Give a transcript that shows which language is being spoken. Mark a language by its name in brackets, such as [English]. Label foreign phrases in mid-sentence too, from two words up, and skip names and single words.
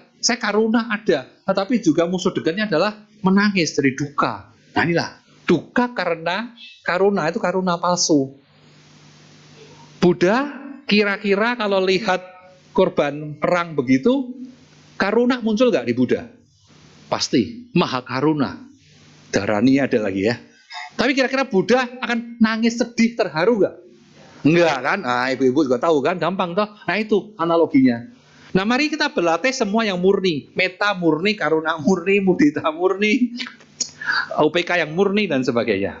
[Indonesian] Saya karuna ada, tetapi juga musuh dekatnya adalah menangis dari duka. Nah inilah duka karena karuna, itu karuna palsu. Buddha kira-kira kalau lihat korban perang begitu, karuna muncul nggak di Buddha? Pasti, [Sanskrit] maha karuna. [Indonesian] Dharani ada lagi ya. Tapi kira-kira Buddha akan nangis sedih, terharu nggak? Enggak kan? Nah, ibu-ibu juga tahu kan, gampang toh. Nah itu analoginya. Nah mari kita berlatih semua yang murni, meta murni, karuna murni, mudita murni, UPK yang murni dan sebagainya.